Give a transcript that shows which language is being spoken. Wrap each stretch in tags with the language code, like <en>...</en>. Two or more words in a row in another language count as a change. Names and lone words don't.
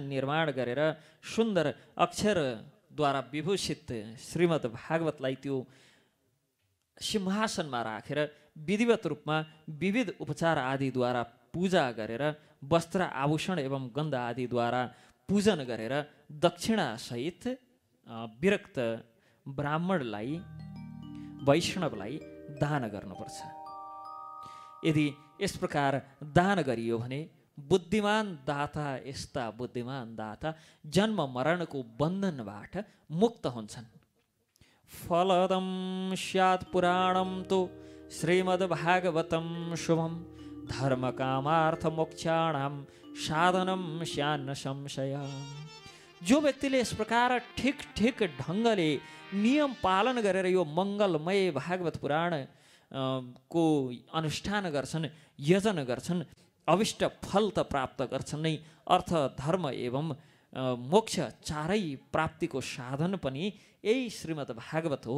<ne>निर्माण गरेर सुन्दर अक्षरद्वारा विभूषित श्रीमद् भागवतलाई त्यो सिंहासनमा राखेर विधिवत रूपमा विविध उपचार आदिद्वारा पूजा गरेर वस्त्र आभूषण एवं गन्ध आदिद्वारा पूजन गरेर दक्षिणासहित विरक्त ब्राह्मणलाई वैष्णवलाई दान गर्नुपर्छ। यदि यस प्रकार दान गरियो भने बुद्धिमान दाता, यस्ता बुद्धिमान दाता जन्म मरणको बन्धनबाट मुक्त हुन्छन्।</ne> <sa>फलदं स्यात् पुराणं तु श्रीमद्भागवतं शुभं धर्मकामार्थ मोक्षाणां साधनं स्यान्न संशय।</sa> <ne>जो व्यक्तिले यस प्रकार ठिक ढङ्गले नियम पालन गरेर यो मङ्गलमय भागवत पुराण को अनुष्ठान गर्छन्, यजन गर्छन्, अविष्ट फल त प्राप्त गर्छन् नै, अर्थ धर्म एवं मोक्ष चारै प्राप्तिको साधन पनि यही श्रीमद् भागवत हो।</ne>